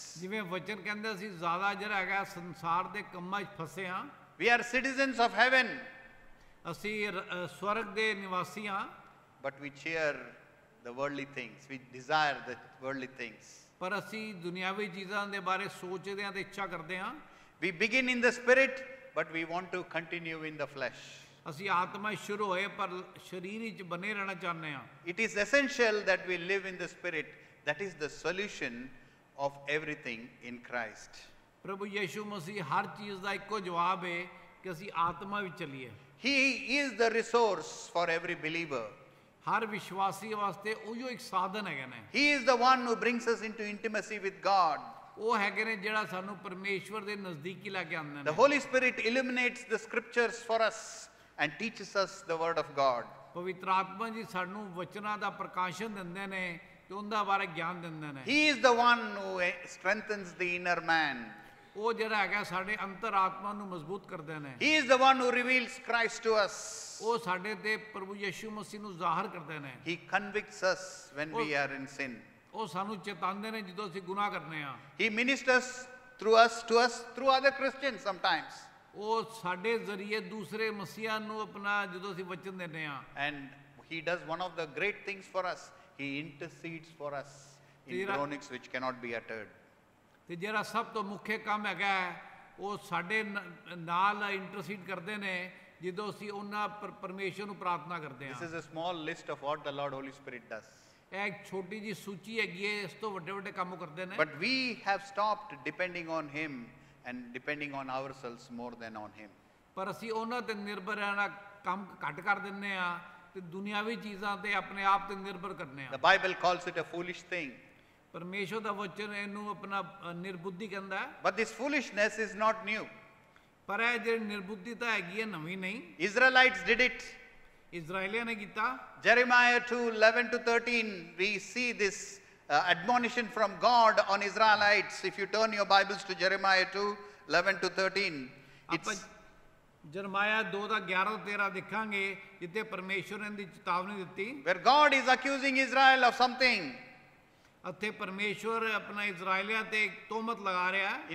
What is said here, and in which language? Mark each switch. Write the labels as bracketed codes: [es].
[pa] ਜਿਵੇਂ ਵਚਨ ਕਹਿੰਦੇ ਅਸੀਂ ਜ਼ਿਆਦਾ ਜਿਹੜਾ ਹੈਗਾ ਸੰਸਾਰ ਦੇ ਕੰਮਾਂ 'ਚ ਫਸੇ ਹਾਂ। [en] We are citizens of heaven. [pa] ਅਸੀਂ ਸਵਰਗ ਦੇ ਨਿਵਾਸੀ ਹਾਂ। [en] But we cheer the worldly things. We desire the worldly things. [pa] ਪਰ ਅਸੀਂ ਦੁਨਿਆਵੀ ਚੀਜ਼ਾਂ ਦੇ ਬਾਰੇ ਸੋਚਦੇ ਹਾਂ ਤੇ ਇੱਛਾ ਕਰਦੇ ਹਾਂ। [en] We begin in the spirit, but we want to continue in the flesh. [pa] ਅਸੀਂ ਆਤਮਾ ਸ਼ੁਰੂ ਹੋਏ ਪਰ ਸਰੀਰ ਵਿੱਚ ਬਨੇ ਰਹਿਣਾ ਚਾਹੁੰਦੇ ਹਾਂ। [en] It is essential that we live in the spirit. That is the solution of everything in Christ. [pa] ਪ੍ਰਭੂ ਯੀਸ਼ੂ ਮਸੀਹ ਹਰ ਚੀਜ਼ ਦਾ ਇੱਕੋ ਜਵਾਬ ਹੈ ਕਿ ਅਸੀਂ ਆਤਮਾ ਵਿੱਚ ਚੱਲੀਏ। [en] He is the resource for every believer. [pa] ਹਰ ਵਿਸ਼ਵਾਸੀ ਵਾਸਤੇ ਉਹੀਓ ਇੱਕ ਸਾਧਨ ਹੈਗੇ ਨੇ। [en] He is the one who brings us into intimacy with God. [pa] ਉਹ ਹੈਗੇ ਨੇ ਜਿਹੜਾ ਸਾਨੂੰ ਪਰਮੇਸ਼ਵਰ ਦੇ ਨਜ਼ਦੀਕੀ ਲੈ ਕੇ ਆਉਂਦੇ [en] The [pa] ਨੇ। [en] Holy Spirit illuminates the scriptures for us and teaches us the word of God. [pa] ਪਵਿੱਤਰ ਆਤਮਾ ਜੀ ਸਾਨੂੰ ਵਚਨਾਂ ਦਾ ਪ੍ਰਕਾਸ਼ਨ ਦਿੰਦੇ ਨੇ ਤੇ ਉਹਦਾ ਬਾਰੇ ਗਿਆਨ ਦਿੰਦੇ ਨੇ। [en] He is the one who strengthens the inner man. [pa] ਉਹ ਜਿਹੜਾ ਹੈਗਾ ਸਾਡੇ ਅੰਤਰ ਆਤਮਾ ਨੂੰ ਮਜ਼ਬੂਤ ਕਰਦੇ ਨੇ। [en] He is the one who reveals Christ to us. [pa] ਉਹ ਸਾਡੇ ਤੇ ਪ੍ਰਭੂ ਯਿਸੂ ਮਸੀਹ ਨੂੰ ਜ਼ਾਹਰ ਕਰਦੇ ਨੇ। [en] He convicts us when we are in sin. [pa] ਉਹ ਸਾਨੂੰ ਚੇਤਾਉਂਦੇ ਨੇ ਜਦੋਂ ਅਸੀਂ ਗੁਨਾਹ ਕਰਨੇ ਆ। [en] He ministers to us through other Christians sometimes. [pa] ਉਹ ਸਾਡੇ ਜ਼ਰੀਏ ਦੂਸਰੇ ਮਸੀਹਾਂ ਨੂੰ ਆਪਣਾ ਜਦੋਂ ਅਸੀਂ ਵਚਨ ਦਿੰਦੇ ਆ। [en] And he does one of the great things for us. He intercedes for us in groanings which cannot be uttered. [pa] ਤੇ ਜਿਹੜਾ ਸਭ ਤੋਂ ਮੁੱਖ ਕੰਮ ਹੈਗਾ ਉਹ ਸਾਡੇ ਨਾਲ ਇੰਟਰਸੀਡ ਕਰਦੇ ਨੇ ਜਦੋਂ ਅਸੀਂ ਉਹਨਾਂ ਪਰਮੇਸ਼ਰ ਨੂੰ ਪ੍ਰਾਰਥਨਾ ਕਰਦੇ [en] This [pa] ਹਾਂ। [en] is a small list of what the Lord Holy Spirit does. [pa] ਇਹ ਇੱਕ ਛੋਟੀ ਜੀ ਸੂਚੀ ਹੈਗੀ ਹੈ, ਇਸ ਤੋਂ ਵੱਡੇ ਵੱਡੇ ਕੰਮ ਕਰਦੇ ਨੇ। [en] But we have stopped depending on him and depending on ourselves more than on him. [pa] ਪਰ ਅਸੀਂ ਉਹਨਾਂ ਤੇ ਨਿਰਭਰ ਰਹਿਣਾ ਕੰਮ ਘੱਟ ਕਰ ਦਿੰਦੇ ਆ ਤੇ ਦੁਨਿਆਵੀ ਚੀਜ਼ਾਂ ਤੇ ਆਪਣੇ ਆਪ ਤੇ ਨਿਰਭਰ ਕਰਨੇ [en] The [pa] ਆ। [en] Bible calls it a foolish thing. [pa] ਪਰਮੇਸ਼ਰ ਦਾ ਵਚਨ ਇਹਨੂੰ ਆਪਣਾ ਨਿਰਬੁੱਧੀ ਕਹਿੰਦਾ ਹੈ। [en] But this foolishness is not new. [pa] ਪਰ ਇਹ ਜਿਹੜੀ ਨਿਰਬੁੱਧੀਤਾ ਹੈਗੀ ਹੈ ਨਵੀਂ ਨਹੀਂ। [en] Israelites did it. [pa] ਇਜ਼ਰਾਈਲੀਆਂ ਨੇ ਕੀਤਾ। [en] Jeremiah 2:11 to 13, we see this admonition from God on Israelites. If you turn your Bibles to Jeremiah 2:11 to 13, [pa] ਆਪਾਂ ਜਰਮਾਇਆ 2 ਦਾ 11 ਤੋਂ 13 ਦੇਖਾਂਗੇ ਜਿੱਥੇ ਪਰਮੇਸ਼ਰ ਨੇ ਦੀ ਚੇਤਾਵਨੀ ਦਿੱਤੀ। [en] where God is accusing Israel of something. [pa] ਉੱਥੇ ਪਰਮੇਸ਼ਰ ਆਪਣਾ ਇਜ਼ਰਾਈਲੀਆਂ ਤੇ ਇੱਕ ਤੋਹਮਤ ਲਗਾ ਰਿਹਾ ਹੈ।